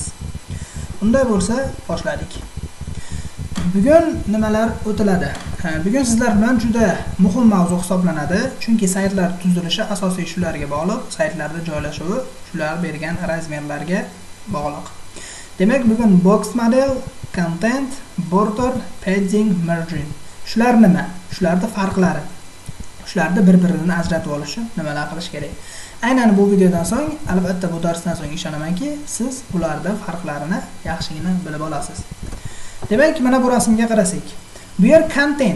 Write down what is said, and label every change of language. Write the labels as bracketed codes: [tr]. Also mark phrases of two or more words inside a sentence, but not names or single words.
[uz] Unday bo'lsa, boshladik. Bugun nimalar o'tiladi? Bugun sizlar bilan juda muhim mavzu hisoblanadi, chunki saytlar tuzilishi asosiy shularga bog'liq, saytlarda joylashuvi shular bergan razmerlarga bog'liq. Demak, bugun [en] box model, content, border, padding, margin. [uz] Shular nima? Shularning farqlari. Shularni bir-biridan ajratib olishi nimalar qilish kerak? Aynan bu videodan so'ng, albatta bu darsdan so'ng ishonamanki, siz bularning farqlarini yaxshigina bilib olasiz. Demak, mana bu rasmga qarasak. Bu yer content.